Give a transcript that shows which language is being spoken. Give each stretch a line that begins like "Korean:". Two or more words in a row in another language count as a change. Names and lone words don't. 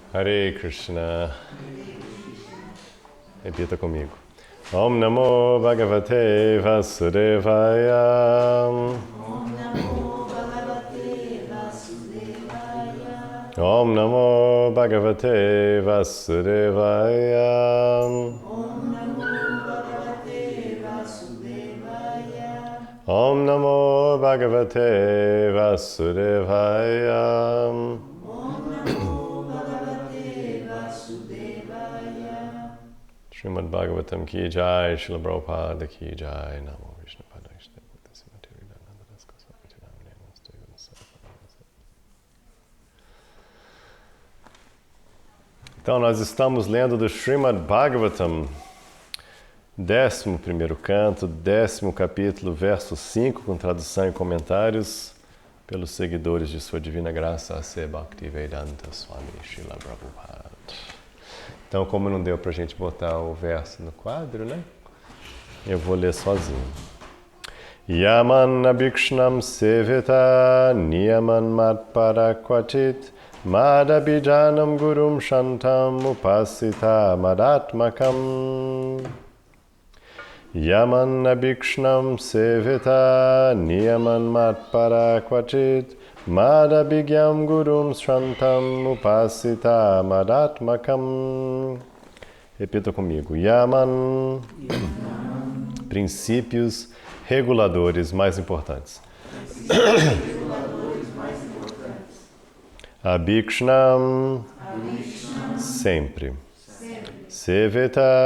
Portuguese: Hare Krishna. Repita comigo.
Sanskrit: ॐ नमो भगवते वासुदेवाय. ॐ नमो भगवते वासुदेवाय. ॐ नमो भगवते वासुदेवाय. ॐ नमो भगवते वासुदेवाय. ॐ नमो भगवते वासुदेवाय.
Hindi: श्रीमद् भागवतम् की जय, श्रील प्रभुपाद की जय,
Sanskrit: नमो विष्णु पादाय
Portuguese: Então, nós estamos lendo do Srimad Bhagavatam, 11º canto, 10º capítulo, verso 5, com tradução e comentários pelos seguidores de Sua Divina Graça, A.C. Bhaktivedanta Swami Srila Prabhupada. Então, como não deu pra gente botar o verso no quadro, né? Eu vou ler sozinho.
Sanskrit: यमान् अभीक्ष्णम् सेविता नियमान् मत्परक्वचित् मदभिजनम् गुरुम् शान्तम् उपासित मदात्मकम्. यमान् अभीक्ष्णम् सेविता नियमान् मत्परक्वचित् मदभिज्ञम् गुरुम् शान्तम् उपासित मदात्मकम्.
Portuguese: Repita comigo. Yaman. Princípios reguladores mais importantes. Abhikshnam. Sempre. Seveta.